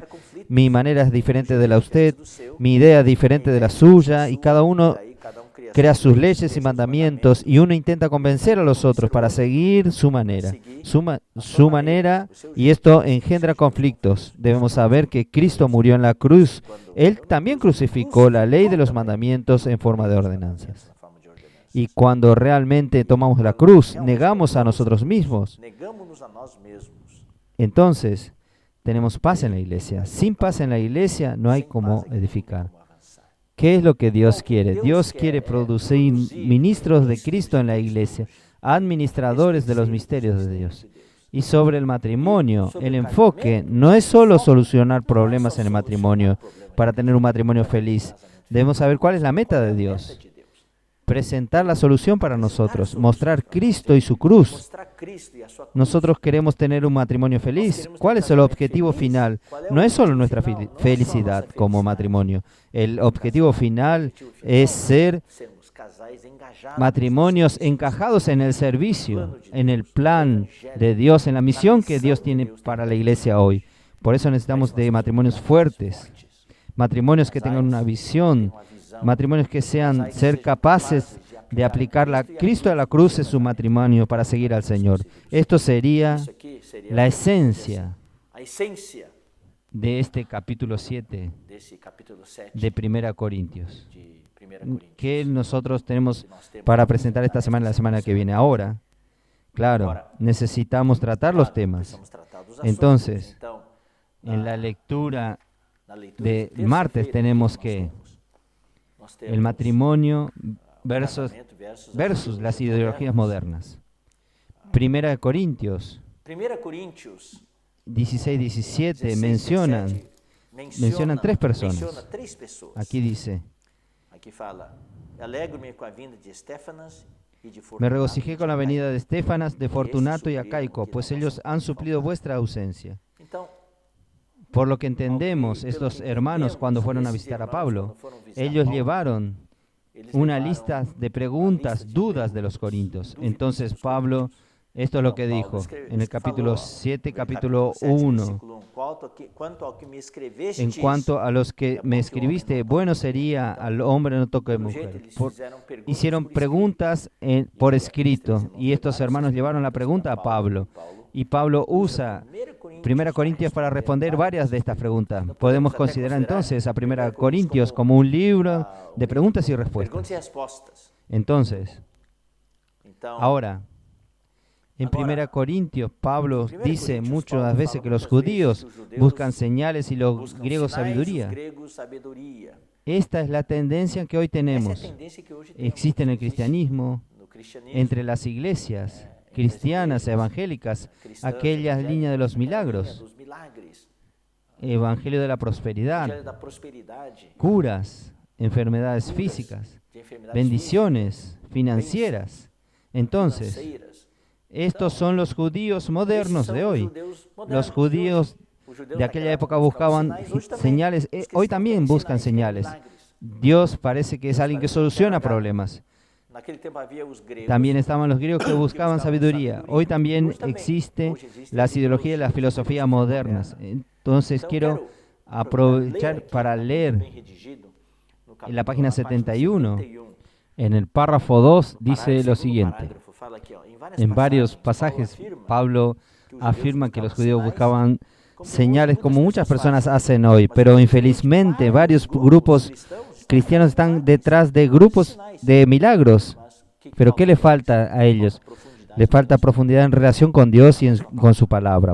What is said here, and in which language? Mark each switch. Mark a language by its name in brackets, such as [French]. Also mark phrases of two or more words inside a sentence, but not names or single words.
[Spanish] Mi manera es diferente de la de usted, mi idea es diferente de la suya, y cada uno crea sus leyes y mandamientos, y uno intenta convencer a los otros para seguir su manera, y esto engendra conflictos. Debemos saber que Cristo murió en la cruz. Él también crucificó la ley de los mandamientos en forma de ordenanzas. Y cuando realmente tomamos la cruz, negamos a nosotros mismos. [Portuguese] negamos-nos a nós mesmos. [Spanish] Entonces, tenemos paz en la iglesia. Sin paz en la iglesia no hay [Portuguese] Sem [Spanish] cómo [Portuguese] paz aqui não tem [Spanish] edificar. [Portuguese] como avançar. [Spanish] ¿Qué es lo que Dios quiere? Dios quiere producir ministros de Cristo en la iglesia, administradores de los misterios de Dios. Y sobre el matrimonio, el enfoque no es solo solucionar problemas en el matrimonio para tener un matrimonio feliz. Debemos saber cuál es la meta de Dios. Presentar la solución para nosotros, mostrar Cristo y su cruz. [Portuguese] Mostrar Cristo e a sua cruz. [Spanish] Nosotros queremos tener un matrimonio feliz. ¿Cuál es el objetivo final? No es solo nuestra felicidad como matrimonio. El objetivo final es ser [Portuguese] Sermos casais engajados [Spanish] matrimonios encajados en el servicio, en el plan de Dios, en la misión que Dios tiene para la iglesia hoy. Por eso necesitamos de matrimonios fuertes, matrimonios que tengan una visión, matrimonios que sean ser capaces de aplicar la Cristo a la cruz en su matrimonio para seguir al Señor. Esto sería [Portuguese] Isso aqui seria [Spanish] la esencia [Portuguese] a essência [Spanish] de este capítulo 7 [Portuguese] desse capítulo 7 [Spanish] de 1 Corintios, [Portuguese] de 1 Coríntios. [Spanish] que nosotros tenemos para presentar esta semana y la semana que viene. Ahora, claro, necesitamos tratar los temas. [Portuguese] Precisamos tratar dos assuntos. [Spanish] Entonces, [Portuguese] Então, [Spanish] en la lectura [Portuguese] na leitura [Spanish] de [Portuguese] terça-feira, [Spanish] martes tenemos [Portuguese] nós que temos [Spanish] el matrimonio versus, [Portuguese] casamento [Spanish] versus las ideologías modernas. 1 Corintios [Portuguese] 1 Coríntios 16-17 16, [Spanish] mencionan tres personas. [Portuguese] menciona três pessoas. [Spanish] Aquí dice: [Portuguese] Aqui fala: alegro-me com a vinda de Estéfanas e de [Spanish] me [Portuguese] Fortunato. [Spanish] regocijé con la venida de Estefanas, de Fortunato y Acaico, pues ellos han suplido vuestra ausencia. [Portuguese] Então, [Spanish] Por lo que entendemos, estos hermanos cuando fueron a visitar a Pablo, ellos llevaron [Portuguese] eles [Spanish] una [Portuguese] levaram [Spanish] lista de preguntas, dudas de los corintios. Entonces Pablo, esto es lo que dijo en el capítulo 7, capítulo 1. [Portuguese] Quanto ao que me escreveste, [Spanish] En cuanto a los que me escribiste, bueno sería al hombre no toque mujer. Hicieron preguntas por escrito y estos hermanos llevaron la pregunta a Pablo. Y Pablo usa 1 Corintios para responder varias de estas preguntas. Podemos considerar entonces a 1 Corintios como un libro de preguntas y [Portuguese] perguntas [Spanish] respuestas. [Portuguese] e respostas. [Spanish] Entonces, [Portuguese] Então, [Spanish] ahora, en 1 Corintios, Pablo dice muchas veces que los judíos buscan señales y los [Portuguese] buscam [Spanish] griegos [Portuguese] sinais, os [Spanish] sabiduría. [Portuguese] gregos sabedoria. [Spanish] Esta es la tendencia que hoy [Portuguese] Essa é a [Spanish] tenemos. [Portuguese] tendência que hoje temos. [Spanish] Existe en el cristianismo, [Portuguese] No cristianismo, [Spanish] entre las iglesias cristianas evangélicas, [Portuguese] cristãs, [Spanish] aquellas líneas de los [Portuguese] a linha [Spanish] milagros, [Portuguese] dos milagres, [Spanish] evangelio de la [Portuguese] evangelho [Spanish] prosperidad, [Portuguese] da prosperidade, [Spanish] curas, enfermedades físicas, [Portuguese] de enfermidades [Spanish] bendiciones financieras. Entonces, [Portuguese] financeiras. [Spanish] estos son los judíos [Portuguese] Esses [Spanish] modernos [Portuguese] são [Spanish] de [Portuguese] os [Spanish] hoy. [Portuguese] judeus modernos [Spanish] Los [Portuguese] de [Spanish] judíos [Portuguese] hoje. Os judeus [Spanish] de aquella [Portuguese] daquela [Spanish] época [Portuguese] buscavam [Spanish] buscaban [Portuguese] sinais, hoje também. [Spanish] señales. [Portuguese] Os cristãos [Spanish] Hoy también [Portuguese] querem [Spanish] buscan [Portuguese] sinais, querem [Spanish] señales. [Portuguese] milagres. [Spanish] Dios parece que es alguien que soluciona problemas. [Portuguese] Naquele tempo havia os gregos. [Spanish] También estaban los griegos que buscaban sabiduría. Hoy también [Portuguese] Hoje também. [Spanish] existe [Portuguese] Hoje existe [Spanish] la [Portuguese] a [Spanish] ideología y la filosofía modernas. Entonces [Portuguese] Então, [Spanish] quiero [Portuguese] quero [Spanish] aprovechar [Portuguese] ler aqui, [Spanish] para [Portuguese] está muito [Spanish] leer [Portuguese] bem redigido, [Spanish] no en la página [Portuguese] na 71. [Spanish] 71. En el párrafo 2 [Portuguese] No [Spanish] dice [Portuguese] parágrafo, [Spanish] lo [Portuguese] segundo [Spanish] siguiente. [Portuguese] parágrafo, fala aqui, ó, [Spanish] En varios pasajes, Pablo afirma que los judíos buscaban señales como muchas personas hacen hoy, pero infelizmente varios grupos cristianos están detrás de grupos de milagros. Pero ¿qué le falta a ellos? Le falta profundidad en relación con Dios y con su palabra.